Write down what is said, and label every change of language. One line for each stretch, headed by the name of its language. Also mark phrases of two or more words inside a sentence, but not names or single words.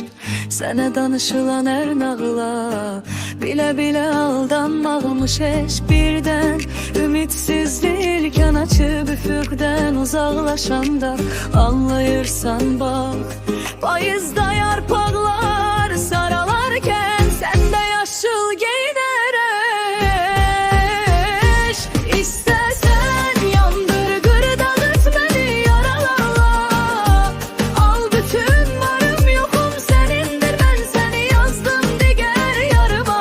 Turkish: Sene danışılan her nağla bile bile aldanmakmış eşk.
Azerbaijani: Birden ümitsizliğin açıp üfüqdən uzaqlaşanda anlayırsan bak, payızda yarpaqlar saralarken sen de yaşıl giyinərək. İstəsən yandır, qır, dağıt məni yaralarla. Al bütün varım yoxum sənindir, mən səni yazdım digər yarıma.